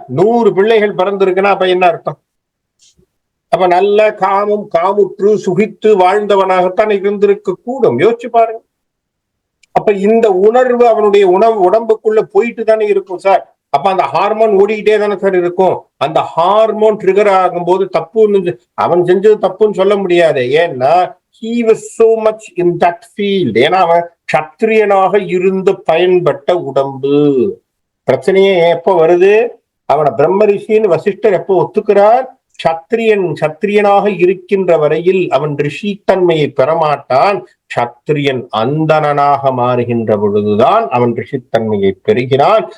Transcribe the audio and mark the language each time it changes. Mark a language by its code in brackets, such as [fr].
[ta] 100 பிள்ளைகள் பிறந்திருக்குன்னா அப்ப என்ன அர்த்தம்? அப்ப நல்ல காமுற்று சுகித்து வாழ்ந்தவனாகத்தான் இருந்திருக்க கூடும். யோசிச்சு பாருங்க. அப்ப இந்த உணர்வு அவனுடைய உடம்புக்குள்ள போயிட்டு தானே இருக்கும் சார். அப்ப அந்த ஹார்மோன் ஓடிக்கிட்டே தானே சார் இருக்கும். அந்த ஹார்மோன் ட்ரிகர் ஆகும் போது தப்புன்னு அவன் செஞ்சது தப்புன்னு சொல்ல முடியாது. ஏன்னா [en] he was so much in that field. [ta] ஏன்னா அவன் சத்திரியனாக இருந்து பயன்பட்ட உடம்பு. பிரச்சனையே எப்ப வருது? அவனை பிரம்ம ரிஷின்னு வசிஷ்டர் எப்போ ஒத்துக்கிறார்? சத்திரியனாக இருக்கின்ற வரையில் அவன் ரிஷித்தன்மையை பெறமாட்டான். சத்திரியன் அந்தணனாக மாறுகின்ற பொழுதுதான் அவன் ரிஷித்தன்மையை பெறுகிறான்.